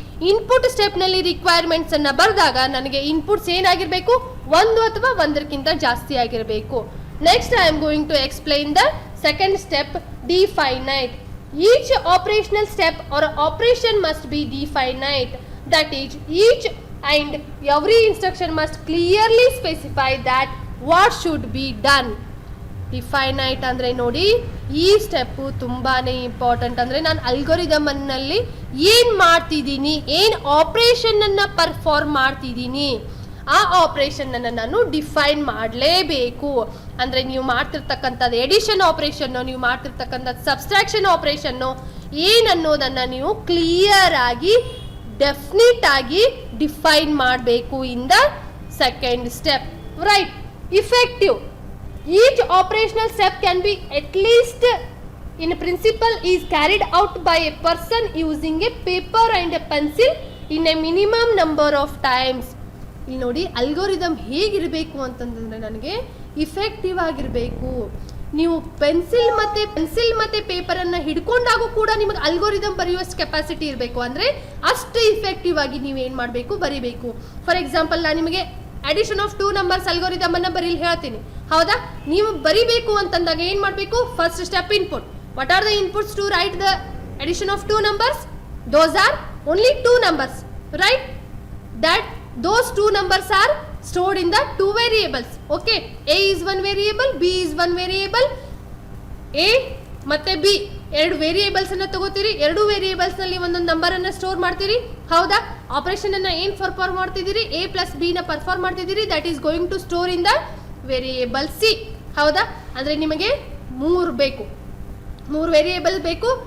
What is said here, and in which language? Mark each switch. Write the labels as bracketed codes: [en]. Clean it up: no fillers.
[kn] Input step ನಲ್ಲಿ requirements ಅನ್ನ ಬರೆದಾಗ ನನಗೆ ಇನ್ಪುಟ್ಸ್ ಏನಾಗಿರ್ಬೇಕು, ಒಂದು ಅಥವಾ ಒಂದಕ್ಕಿಂತ ಜಾಸ್ತಿ ಆಗಿರಬೇಕು. [en] Next I am going to explain the second step, definite. Each operational step or operation must be definite. That is, each and every instruction must clearly specify that what should be done. [kn] ಡಿಫೈನೈಟ್ ಅಂದರೆ ನೋಡಿ, ಈ step ತುಂಬಾ important. ಅಂದರೆ ನಾನು ಅಲ್ಗೋರಿದಮ್ನಲ್ಲಿ ಏನು ಮಾಡ್ತಿದ್ದೀನಿ, ಏನು ಆಪ್ರೇಷನನ್ನು perform ಮಾಡ್ತಿದ್ದೀನಿ, ಆ ಆಪ್ರೇಷನನ್ನು ನಾನು ಡಿಫೈನ್ ಮಾಡಲೇಬೇಕು. ಅಂದರೆ ನೀವು ಮಾಡ್ತಿರ್ತಕ್ಕಂಥದ್ದು ಎಡಿಷನ್ ಆಪ್ರೇಷನ್ನು, ನೀವು ಮಾಡ್ತಿರ್ತಕ್ಕಂಥದ್ದು ಸಬ್ಸ್ಟ್ರಾಕ್ಷನ್ ಆಪ್ರೇಷನ್ನು ಏನನ್ನೋದನ್ನು ನೀವು ಕ್ಲಿಯರ್ ಆಗಿ ಡೆಫಿನಿಟ್ ಆಗಿ ಡಿಫೈನ್ ಮಾಡಬೇಕು [en] In the second step. Right. Effective. Each operational step can be at least in principle is carried out by a person using a paper and a pencil in a minimum number of times. [kn] ಇಲ್ಲಿ ನೋಡಿ, algorithm ಹೇಗಿರಬೇಕು ಅಂತಂದ್ರೆ ನನಗೆ effective ಆಗಿರಬೇಕು. ನೀವು pencil ಮತ್ತೆ paper ಅನ್ನ ಹಿಡ್ಕೊಂಡಾಗೂ ಕೂಡ ನಿಮಗೆ ಅಲ್ಗೋರಿದಮ್ ಬರೆಯುವಷ್ಟು ಕೆಪಾಸಿಟಿ ಇರಬೇಕು. ಅಂದ್ರೆ ಅಷ್ಟು ಇಫೆಕ್ಟಿವ್ ಆಗಿ ನೀವು ಏನು ಮಾಡಬೇಕು, ಬರಿಬೇಕು. ಫಾರ್ ಎಕ್ಸಾಂಪಲ್, ನಾನು ನಿಮಗೆ ಅಡಿಷನ್ ಆಫ್ 2 ನಂಬರ್ಸ್ ಅಲ್ಗೋರಿದಮ್ ಅನ್ನ ಬರೀಲಿ ಹೇಳ್ತೀನಿ, ಹೌದಾ? ನೀವು ಬರಿಬೇಕು ಅಂತಂದಾಗ ಏನ್ ಮಾಡಬೇಕು? [en] First step input. What are the inputs to write the addition of 2 numbers? Those are only 2 numbers, right? That those 2 numbers are stored in the 2 variables. Okay, a is one variable, b is one variable. [kn] a ಮತ್ತೆ b ಎರಡು variables ಅನ್ನ ತಗೋತೀರಿ, ಎರಡು variables ನಲ್ಲಿ ಒಂದೊಂದು number ಅನ್ನ store ಮಾಡ್ತೀರಿ, ಹೌದಾ? Operation ಅನ್ನ ಏನ್ ಪರ್ಫಾರ್ಮ್ ಮಾಡ್ತಿದ್ದೀರಿ, a ಪ್ಲಸ್ b ನ ಪರ್ಫಾರ್ಮ್ ಮಾಡ್ತಿದ್ದೀರಿ. [en] That is going to store in the variable c, ಹೌದಾ? [kn] ಅಂದ್ರೆ ನಿಮಗೆ 3 ವೇರಿಯೇಬಲ್ ಬೇಕು.